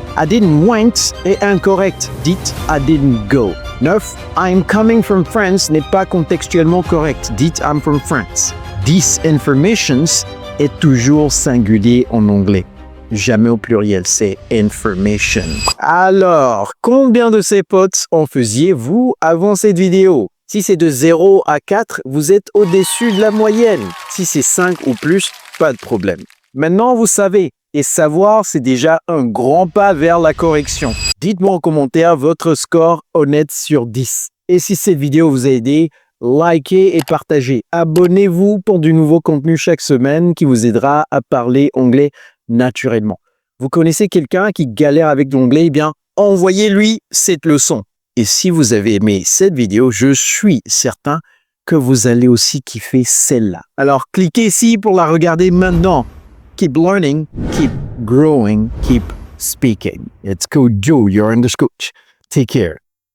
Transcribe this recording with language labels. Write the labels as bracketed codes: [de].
[en] I didn't went [fr] est incorrect. Dites [en] I didn't go. 9. I'm coming from France [fr] n'est pas contextuellement correct. Dites [en] I'm from France. 10. [fr] Informations est toujours singulier en anglais. Jamais au pluriel, c'est information. Alors, combien de ces potes en faisiez-vous avant cette vidéo? Si c'est de 0 à 4, vous êtes au-dessus de la moyenne. Si c'est 5 ou plus, pas de problème. Maintenant, vous savez, et savoir, c'est déjà un grand pas vers la correction. Dites-moi en commentaire votre score honnête sur 10. Et si cette vidéo vous a aidé, likez et partagez. Abonnez-vous pour du nouveau contenu chaque semaine qui vous aidera à parler anglais naturellement. Vous connaissez quelqu'un qui galère avec l'anglais? Eh bien, envoyez-lui cette leçon. Et si vous avez aimé cette vidéo, je suis certain que vous allez aussi kiffer celle-là. Alors, cliquez ici pour la regarder maintenant. [en] Keep learning, keep growing, keep speaking. It's Coach Joe, your English coach. Take care.